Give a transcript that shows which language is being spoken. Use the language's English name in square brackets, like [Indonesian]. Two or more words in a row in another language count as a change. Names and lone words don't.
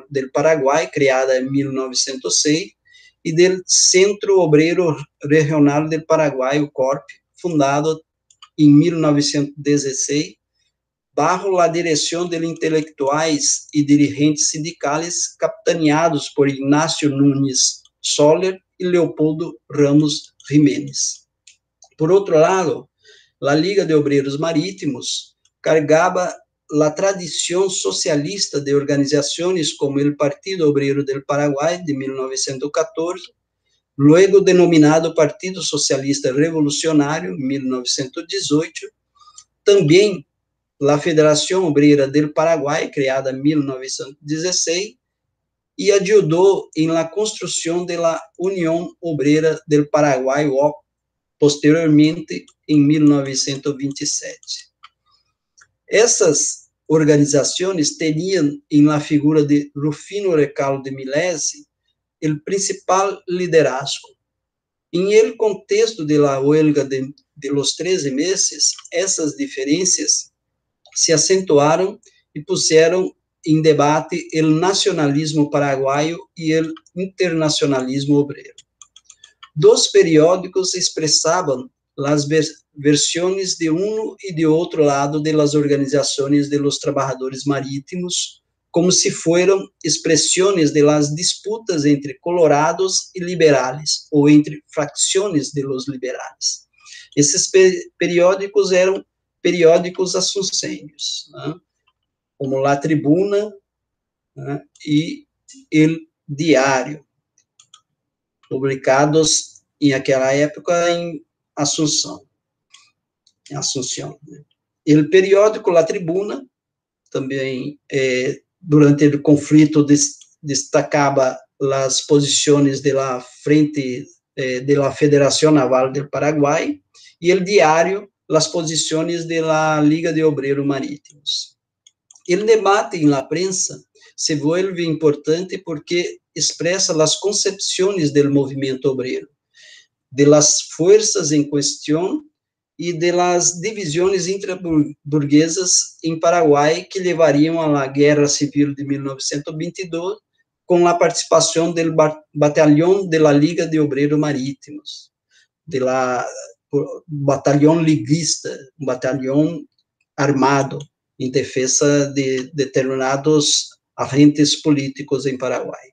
[Portuguese] do Paraguai, criada em 1906, e do Centro Obreiro Regional do Paraguai, o CORP, fundado em 1916, bajo a direção de intelectuais e dirigentes sindicais capitaneados por Ignacio Núñez Soler e Leopoldo Ramos Jiménez. Por outro lado, a Liga de Obreiros Marítimos carregava a tradição socialista de organizações como o Partido Obrero del Paraguai, de 1914, [Spanish] luego denominado [Portuguese] Partido Socialista Revolucionário, 1918, também a Federação Obrera del Paraguai, criada em 1916, e ajudou em la construção da União Obrera del Paraguai, UOP, posteriormente, em 1927. Essas organizações tinham, em la figura de Rufino Recalde de Milesi, o principal liderazgo. [Spanish] Em el contexto de la huelga de los 13 meses, [Portuguese] essas diferenças se acentuaram e puseram em debate o nacionalismo paraguaio e o internacionalismo obrero. Dos periódicos expressavam as versões de um e de outro lado de las organizações [Spanish] de los trabajadores marítimos, [Portuguese] como [Spanish] se fueran [Portuguese] expressões de las disputas entre colorados e liberales, ou entre facções de [Spanish] los liberales. [Portuguese] Esses periódicos eram periódicos assuncenhos, né? Como La Tribuna, né? E El Diário, publicados em aquela época em Assunção. Né? O periódico La Tribuna também, durante o conflito, destacava as posições da frente da Federação Naval do Paraguai, e o diário, as posições da Liga de Obreiros Marítimos. O debate na prensa [Spanish] se vuelve [Portuguese] importante porque expressa as concepções do movimento obrero, de [Spanish] las fuerzas [Portuguese] em questão e de las divisões intraburguesas em Paraguai que levariam à Guerra Civil de 1922, com a participação do Batalhão de la Liga de Obreiros Marítimos, batalhão liguista, um batalhão armado em defesa de determinados agentes políticos em Paraguai.